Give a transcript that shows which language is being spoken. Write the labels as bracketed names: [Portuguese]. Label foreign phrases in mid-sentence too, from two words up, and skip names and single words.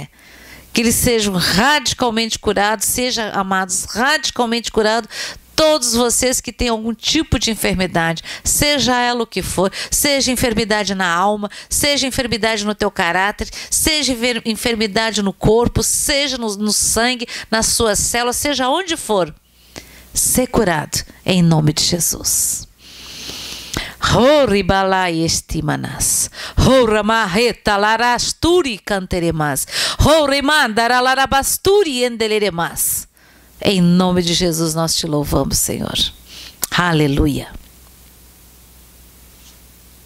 [Portuguese] Que eles sejam radicalmente curados, sejam, amados, radicalmente curados, todos vocês que têm algum tipo de enfermidade, seja ela o que for, seja enfermidade na alma, seja enfermidade no teu caráter, seja enfermidade no corpo, seja no sangue, nas suas células, seja onde for, ser curado em nome de Jesus. Horibalai estimanas, horamarreta larasturi canteremas, horemandaralabasturi endeleremas. Em nome de Jesus nós te louvamos, Senhor. Aleluia.